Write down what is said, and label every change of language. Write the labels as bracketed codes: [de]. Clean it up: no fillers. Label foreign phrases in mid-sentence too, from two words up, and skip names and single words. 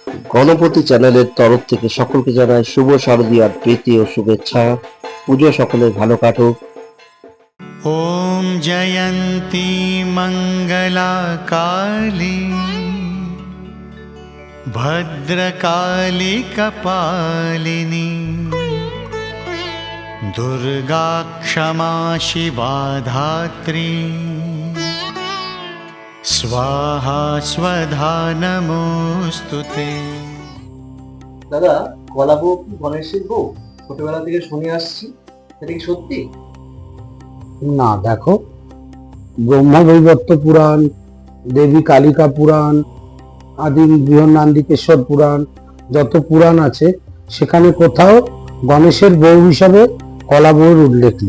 [bn] গণপতি চ্যানেলের তরফ থেকে সকলকে জানাই শুভ শারদীয়ার প্রীতি ও শুভেচ্ছা। পুজো সকলের ভালো কাটুক। [sa] ॐ जयन्ती मङ्गला काली भद्रकाली कपालिनी दुर्गा क्षमा शिवा धात्री स्वाहा स्वधा नमोस्तुते। [bn] দাদা, কলা বউ কি গণেশের বউ? ছোটবেলা থেকে শুনে আসছি, এটা কি সত্যি? না, দেখো, ব্রহ্মবৈবর্ত পুরাণ, দেবী কালিকা পুরাণ, আদি বৃহন্নন্দিকেশ্বর পুরাণ, যত পুরাণ আছে সেখানে কোথাও গণেশের বউ হিসাবে কলা বউর উল্লেখ নেই।